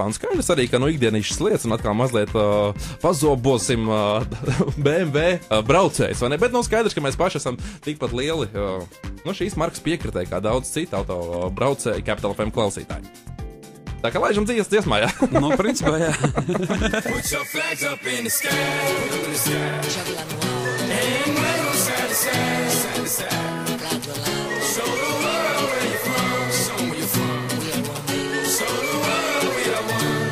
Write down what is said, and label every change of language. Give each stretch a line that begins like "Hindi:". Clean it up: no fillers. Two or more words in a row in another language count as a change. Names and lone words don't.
Latvian: Un skaidrs arī, ka ikdienišķas lietas, un atkal mazliet pazobosim BMW braucējs, vai ne? Bet skaidrs, ka mēs paši esam tikpat lieli šīs markas piekritēji, kā daudz citu auto braucēji Capital FM klausītāji. Tā kā laižam dziesmā, jā. Nu, principā, jā.
English: Put your flags up in the sky, and wave side to side, side to side. Show the world where you're from, show where you're from. Show the world we are one.